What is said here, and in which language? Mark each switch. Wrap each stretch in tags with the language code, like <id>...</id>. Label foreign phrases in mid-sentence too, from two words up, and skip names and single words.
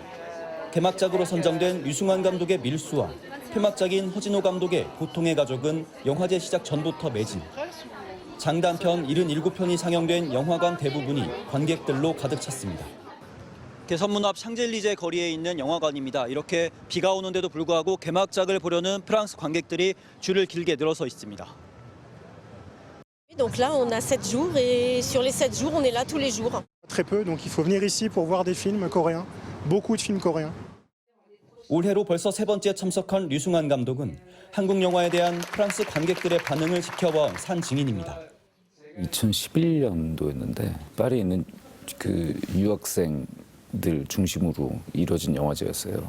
<ko>개막작으로 선정된 유승환 감독의 밀수와 폐막작인 허진호 감독의 보통의 가족은 영화제 시작 전부터 매진. 장단편 77편이 상영된 영화관 대부분이 관객들로 가득 찼습니다. 개선문 앞 샹젤리제 거리에 있는 영화관입니다. 이렇게 비가 오는데도 불구하고 개막작을 보려는 프랑스 관객들이 줄을 길게 늘어서 있습니다.</ko> <fr>Donc là, on a 7 jours et sur les 7 jours, on est là tous les jours. Très peu, donc il faut venir ici pour voir des films coréens, beaucoup de films coréens.</fr> <ko>올해로 벌써 세 번째 참석한 류승환 감독은 한국 영화에 대한 프랑스 관객들의 반응을 지켜본 산 증인입니다. 2011년도였는데 파리에 있는 그 유학생들 중심으로 이루어진 영화제였어요.</ko>